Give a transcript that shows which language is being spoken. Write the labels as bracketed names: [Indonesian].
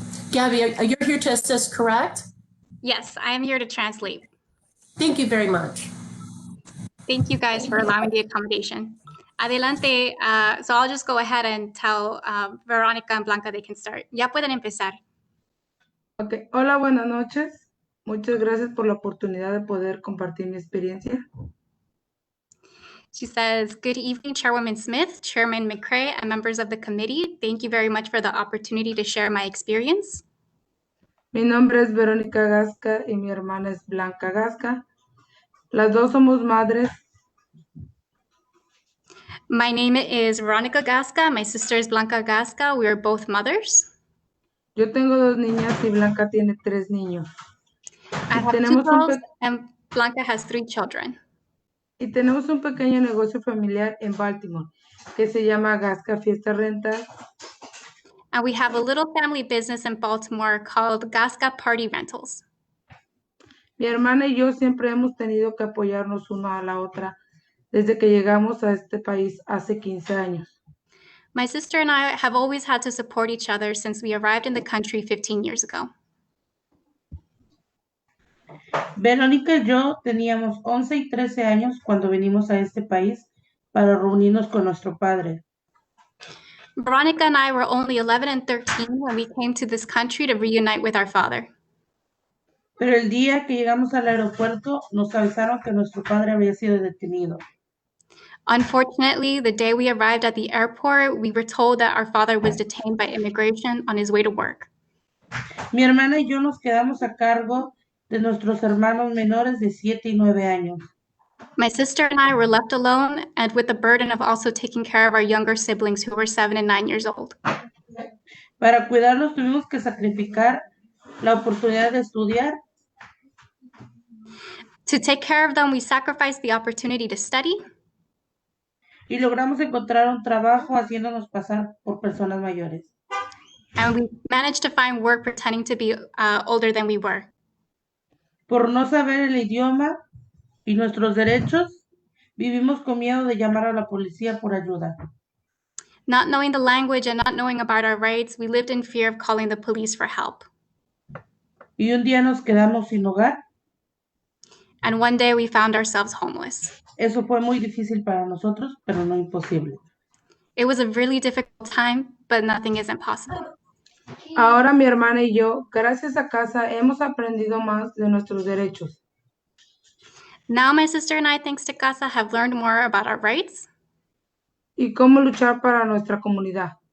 [English] Gabby, you're here to assist, correct? Yes, I am here to translate. Thank you very much. Thank you guys for allowing the accommodation. Adelante. So I'll just go ahead and tell Veronica and Blanca they can start. [Spanish] Ya pueden empezar. Okay. Hola, buenas noches. Muchas gracias por la oportunidad de poder compartir mi experiencia. [English] She says, "Good evening, Chairwoman Smith, Chairman McCray, and members of the committee. Thank you very much for the opportunity to share my experience. [Spanish] Mi nombre es Verónica Gasca y mi hermana es Blanca Gasca. Las dos somos madres. [English] My name is Veronica Gasca. My sister is Blanca Gasca. We are both mothers. [Spanish] Yo tengo dos niñas y Blanca tiene 3 niños. [English] I have 2 girls and Blanca has 3 children. [Spanish] Y tenemos un pequeño negocio familiar en Baltimore que se llama Gasca Fiesta Renta. [English] And we have a little family business in Baltimore called Gasca Party Rentals. [Spanish] Mi hermana y yo siempre hemos tenido que apoyarnos una a la otra desde que llegamos a este país hace 15 años. [English] My sister and I have always had to support each other since we arrived in the country 15 years ago. [Spanish] Verónica y yo teníamos 11 y 13 años cuando venimos a este país para reunirnos con nuestro padre. [English] Veronica and I were only 11 and 13 when we came to this country to reunite with our father. [Spanish] Pero el día que llegamos al aeropuerto nos avisaron que nuestro padre había sido detenido. [English] Unfortunately, the day we arrived at the airport, we were told that our father was detained by immigration on his way to work. [Spanish] Mi hermana y yo nos quedamos a cargo de nuestros hermanos menores de 7 y 9 años. [English] My sister and I were left alone and with the burden of also taking care of our younger siblings who were 7 and 9 years old. [Spanish] Para cuidarlos tuvimos que sacrificar la oportunidad de estudiar. [English] To take care of them, we sacrificed the opportunity to study. [Spanish] Y logramos encontrar un trabajo haciéndonos pasar por personas mayores. [English] And we managed to find work pretending to be older than we were. [Spanish] Por no saber el idioma y nuestros derechos, vivimos con miedo de llamar a la policía por ayuda. [English] Not knowing the language and not knowing about our rights, we lived in fear of calling the police for help. [Spanish] Y un día nos quedamos sin hogar. [English] And one day we found ourselves homeless. [Spanish] Eso fue muy difícil para nosotros, pero no imposible. [English] It was a really difficult time, but nothing is impossible. [Spanish] Ahora mi hermana y yo, gracias a casa, hemos aprendido más de nuestros derechos. [English] Now my sister and I, thanks to Casa, have learned more about our rights. [Spanish] Y cómo luchar para nuestra comunidad.